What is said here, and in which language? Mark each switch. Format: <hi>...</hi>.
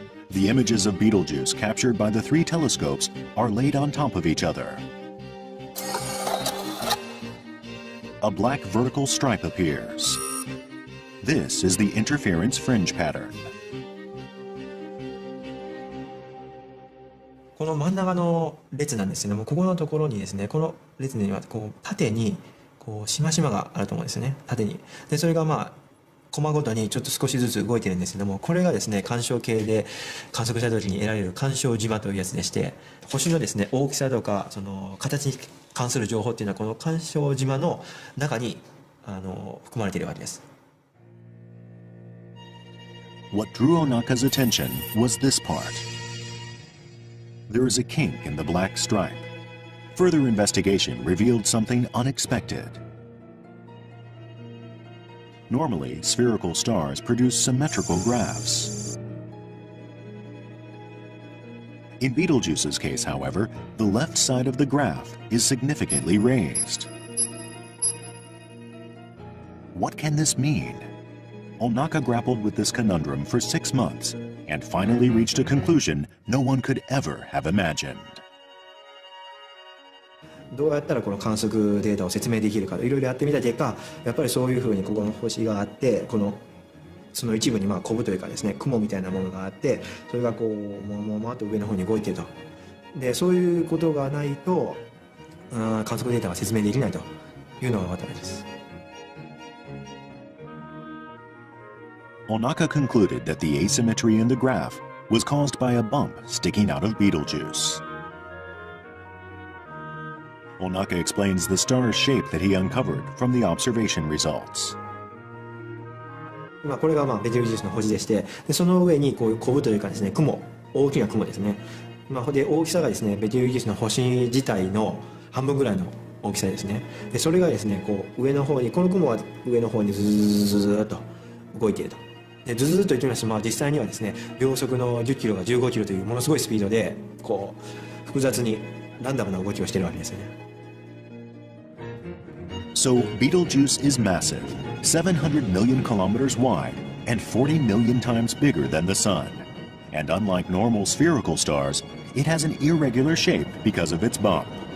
<en>The images of Betelgeuse captured by the 3 telescopes are laid on top of each other. A black vertical stripe appears. This is the interference fringe pattern.</en> <ja>この真ん中の列なんですけども、ここのところにですね、この列にはこう縦にこうしましまがあると思うんですね、縦に。でそれがまあコマごとにちょっと少しずつ動いてるんですけども、これがですね干渉計で観測した時に得られる干渉磁場というやつでして、星のですね大きさとかその形に関する情報っていうのはこの干渉磁場の中に含まれているわけです。</ja> <en>What drew Onaka's attention was this part. There is a kink in the black stripe. Further investigation revealed something unexpected. Normally, spherical stars produce symmetrical graphs. In Betelgeuse's case, however, the left side of the graph is significantly raised. What can this mean? Onaka grappled with this conundrum for 6 months and finally reached a conclusion no one could ever have imagined.</en> <ja>どうやったらこの観測データを説明できるかいろいろやってみた結果、やっぱりそういうふうにここの星があって、その一部にまあコブというかですね雲みたいなものがあって、それがこうもわっと上の方に動いていると。でそういうことがないと観測データが説明できないというのが分かったわけです。</ja> <en>Onaka concluded that the asymmetry in the graph was caused by a bump sticking out of Betelgeuse. Onaka explains the star's shape that he uncovered from the observation results.</en> <ja>今これがベテルギウスの星でして、でその上にこういうコブというかですね雲、大きな雲ですね。で大きさがですねベテルギウスの星自体の半分ぐらいの大きさですね。でそれがですねこう上の方に、この雲は上の方にズーッと動いていると。でズーッといきますと、実際にはですね秒速の10キロが15キロというものすごいスピードでこう複雑にランダムな動きをしているわけですよね。</ja> <en>So Betelgeuse is massive, 700 million kilometers wide and 40 million times bigger than the Sun. And unlike normal spherical stars, it has an irregular shape because of its bump.</en>